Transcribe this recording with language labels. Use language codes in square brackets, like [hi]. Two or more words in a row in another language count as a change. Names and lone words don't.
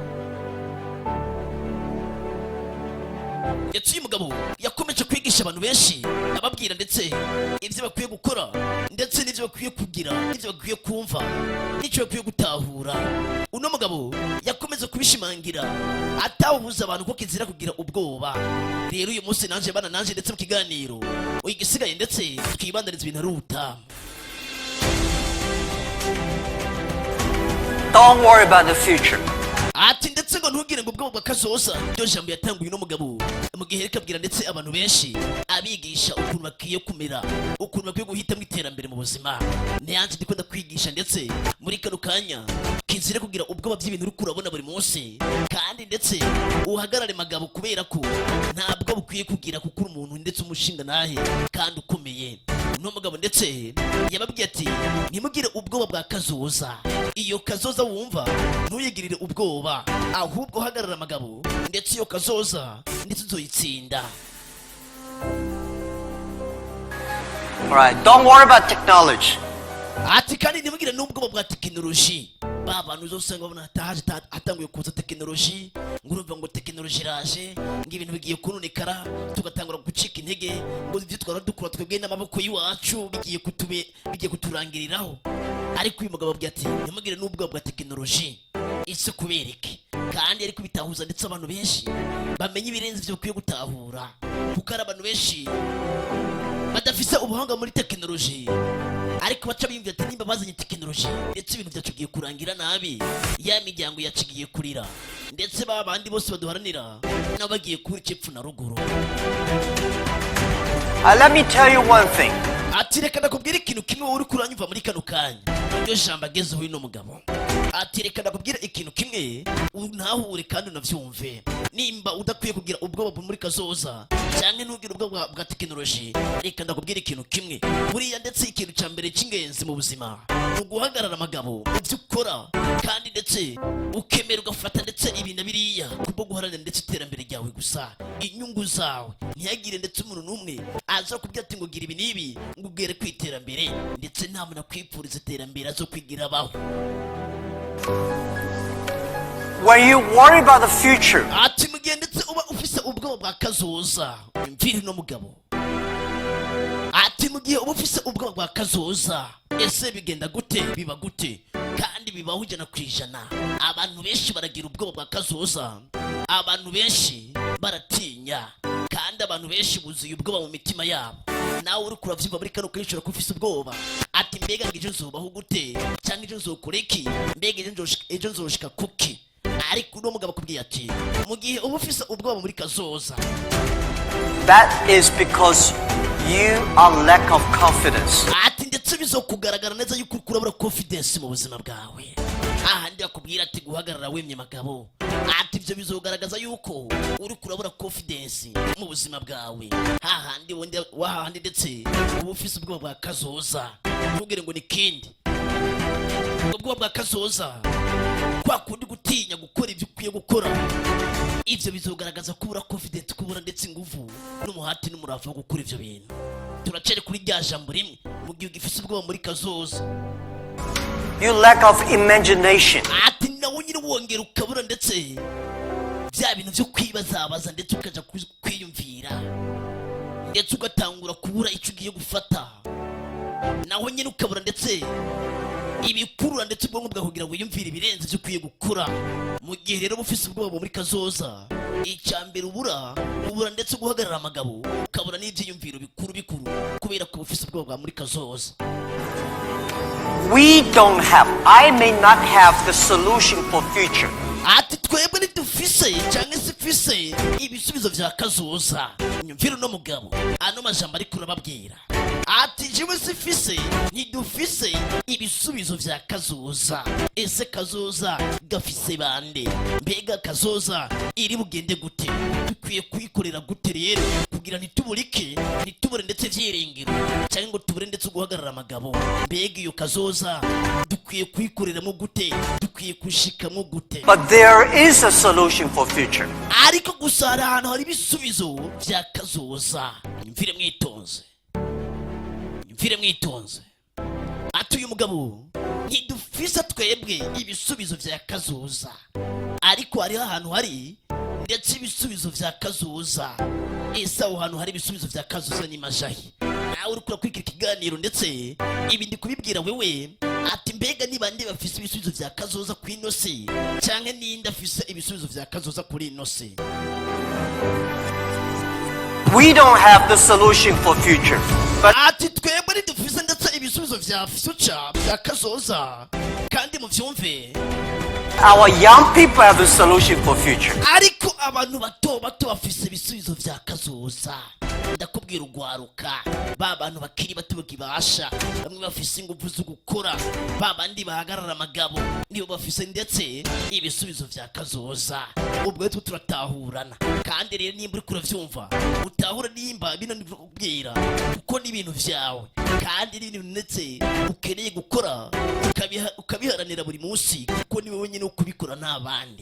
[rn] Ndetse uyu mugabo yakomeje kwigisha abantu benshi, ababwira ndetse ivyo bakwiye gukora ndetse n'ivyo bakwiye kugira, n'ivyo bakwiye kumva, n'icyo bakwiye gutahura. Uno mugabo yakomeza kubishimangira atabuza abantu ko kizira kugira ubwoba. Rero uyu munsi nanje ndetse mu kiganiro uyigisigaye ndetse twibandaniza ibintu aruta. [en] Don't worry about the future. [rn] Ati ndetse ngo ntugire ngo ubwoba bwa kazoza. Ryo jambo yatanguye no mugabo mu gihe rekabwira ndetse abantu benshi abigisha ukuntu bakwiye kumera, ukuntu bakwiye guhita mu iterambere mu buzima. Nyanze ndikunda kwigisha ndetse muri kano kanya kizire kugira ubwoba by'ibintu uri kurabona buri munsi, kandi ndetse uhagarare magabo kubera ko ntabwo bukwiye kugira kuko umuntu ndetse umushinga nahe kandi ukomeye. No mugabo ndetse yababwiye ati ntimugire ubwoba bwa kazoza. Iyo kazoza wumva ntuyigirire ubwoba, ahubwo hagarara magabo ndetse iyo kazoza ndetse uzoyitsinda. [en] Alright, don't worry about technology. [rn] Ati kandi ntimugire n'ubwoba bwa tekinoloji. Abantu uzosanga babona hatanguye kuza tekinoloji, ngurumva ngo tekinoloji iraje, ngo ibintu bigiye kunonekara, tugatangura gucika intege, ngo ivyo twara dukora twebwe n'amaboko y'iwacu bigiye kuturangiriraho. Ariko uyu mugabo ababwira ati ntimugire n'ubwoba bwa tekinoloji, isi kubereke. Kandi ariko bitahuza ndetse abantu benshi bamenye ibirenze ivyo bakwiye gutahura, kuko ari abantu benshi badafise ubuhanga muri tekinoloji, ariko baca bimvira ati nimba bazanye tekinoloji ndetse ibintu byacugiye kurangira nabi, ya miryango yacigiye kurira, ndetse babandi bose baduharanira nabo bagiye kuri cepfu na ruguru. [en] Let me tell you one thing. [rn] Ati reka nakubwira ikintu kimwe wowe uri kuranyumva muri kano kanya. Iryo jambo agezeho uno mugabo. Ati reka nakubwira ikintu kimwe untahure kandi unavyumve. Nimba udakwiye kugira ubwoba muri kazoza cyangwa ntugire ubwoba bwa tekinoloji, reka ndakubwira ikintu kimwe. Buriya ndetse ikintu cya mbere cy'ingenzi mu buzima uguhagarara amagabo ivyo ukora, kandi ndetse ukemera ugafata ndetse ibintu biriya kubwo guharanira ndetse iterambere ryawe gusa, inyungu zawe. Ntihagire ndetse umuntu n'umwe aza kubwira ati ngo gira ibi n'ibi ngo ugere kwiterambere, ndetse nta muntu akwipfuriza iterambere azo kwigira abaho. [en] When you worry about the future, [rn] ati mugihe ndetse uba ufise ubwoba bwa kazoza, mviri no mugabo. Ati mugihe uba ufise ubwoba bwa kazoza, ese bigenda gute, biba gute? Kandi bibaho 100%. Abantu benshi baragira ubwoba bwa kazoza, abantu benshi baratinya, kandi abantu benshi buzuye ubwoba mu mitima yabo. Nawe uri kuravyumva muri kano kiciro ko ufise ubwoba, ati mbega ngije nzobaho gute, cyangwa ejo nzokora iki, mbega ejo nzoshika kuki? Ariko uno mugabo akubwiye ati mu gihe uba ufise ubwoba muri kazoza, [en] that is because you are lack of confidence. [rn] ati ndetse bizokugaragara neza yuko kurabura confidence mu buzima bwawe. Ahandi akubwira ati guhagarara wemye magabo, ati ivyo bizogaragaza yuko uri kurabura confidence mu buzima bwawe. Hahandi ndetse uba ufise ubwoba bwa kazoza, ntugire ngo ni kindi. Ubwoba bwa kazoza kwa kundi gutinya gukora ibyo ukwiye gukora, ivyo bizogaragaza kubura confidence, kubura ndetse ingufu n'umuhati n'umurava wo gukora ivyo bintu. Turacere kuri rya jambo rimwe mu gihe ugifise ubwoba muri kazoza. [en] You lack of imagination. [rn] ati nawe nyine wongera ukabura ndetse bya bintu byo kwibazabaza ndetse ukaja kwiyumvira ndetse ugatangura kubura icyo ugiye gufata naho nyine ukabura ndetse ibikurura ndetse ubwonko bwawe kugira ngo wiyumvire ibirenze byo ukwiye gukura mu gihe rero bufise ubwoba muri kazoza icyambere ubura ndetse guhagarara amagabo ukabura n'ibyiyumviro bikuru kubera ko bufise ubwoba muri kazoza. [en] We don't have, I may not have the solution for future. [rn] ati twebwe ntidufise cyangwa se fise ibisubizo vya kazoza. Nyumvira no mugabo ano majambo ariko urababwira ati jewe sifise ntidufise ibisubizo vya kazoza. Ese kazoza gafise bande? Mbega kazoza iri bugende gute? Dukwiye kuyikorera gute rero kugira ntitubure ndetse vyirengero cyangwa ngo tubure ndetse guhagarara amagabo? Mbega iyo kazoza dukwiye kuyikoreramo gute? Dukwiye kushikamo gute? [en] But there is a solution for future. [rn] Ariko gusa hari ahantu hari ibisubizo vya kazoza. Nyumvire mwitonze ati uyu mugabo ntidufise twebwe ibisubizo vya kazoza, ariko hariho ahantu hari ndetse ibisubizo vya kazoza. Ese aho hantu hari ibisubizo vya kazoza ni majahi? Nawe urikura kwikira ikiganiro ndetse ibi ndi kubibwira wewe ati mbega niba ndi bafise ibisubizo vya kazoza ku ino si cyangwa ninde afise ibisubizo vya kazoza kuri ino si? [en] We don't have the solution for future. But [rn] ati twebwe ntidufise ndetse ibisubizo vya future vya kazoza kandi mu vyumve [en] our young people have the solution for future. [rn] ariko abantu bato bafise ibisubizo vya kazoza. Ndakubwira ugwaruka ba bantu bakiri bato bagibasha bamwe bafise ingufu zo gukora ba bandi bahagarara amagabo nibo bafise ndetse ibisubizo vya kazoza. Ubwo twe turatahurana kandi rero nimba uri kuravyumva utahura nimba bino ndikubwira kuko ni ibintu vyawe kandi ni ibintu ndetse ukeneye gukora ukabiharanira buri munsi kuko ni wowe nyine ukubikora n'abandi.